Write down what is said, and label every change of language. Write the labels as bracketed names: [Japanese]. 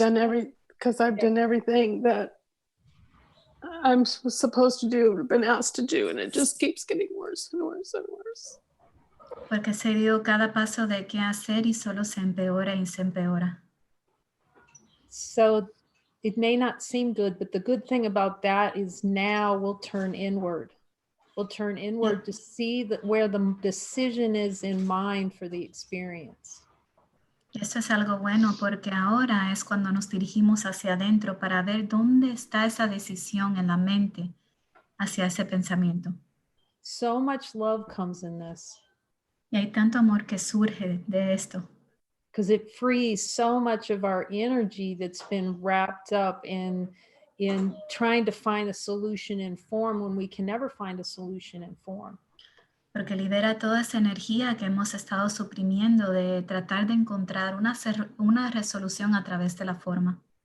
[English] done everything that I'm supposed to do, been asked to do, and it just keeps getting worse and worse and worse. [Spanish] Porque se dio cada paso de qué hacer y solo se empeora y se empeora. [English] so it may not seem good, but the good thing about that is now we'll turn inward. We'll turn inward to see where the decision is in mind for the experience. [Spanish] Y esto es algo bueno porque ahora es cuando nos dirigimos hacia adentro para ver dónde está esa decisión en la mente hacia ese pensamiento. [English] So much love comes in this [Spanish] Y hay tanto amor que surge de esto. [English] because it frees so much of our energy that's been wrapped up in trying to find a solution in form when we can never find a solution in form. [Spanish] Porque libera toda esa energía que hemos estado suprimiendo de tratar de encontrar una resolución a través de la forma.